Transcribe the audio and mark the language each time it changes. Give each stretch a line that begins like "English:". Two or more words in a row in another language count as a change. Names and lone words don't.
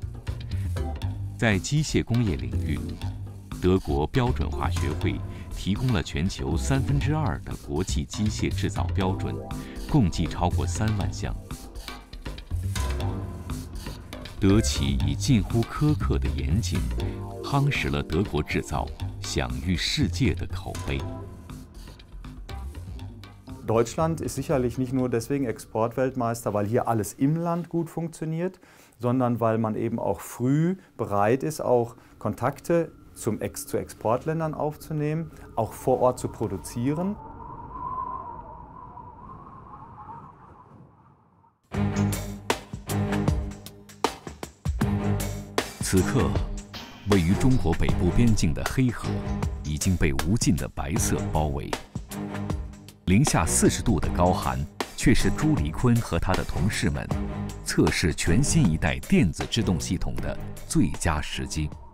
Chinese: 在机械工业领域，德国标准化学会提供了全球2/3的国际机械制造标准，共计超过3万项。德企以近乎苛刻的严谨，夯实了德国制造享誉世界的口碑。
German: Deutschland ist sicherlich nicht nur deswegen Exportweltmeister, weil hier alles im Land gut funktioniert, sondern weil man eben auch früh bereit ist, auch Kontakte zu Exportländern aufzunehmen, auch vor Ort zu produzieren.
Chinese: 此刻，位于中国北部边境的黑河已经被无尽的白色包围。零下40度的高寒，却是朱黎坤和他的同事们测试全新一代电子制动系统的最佳时机。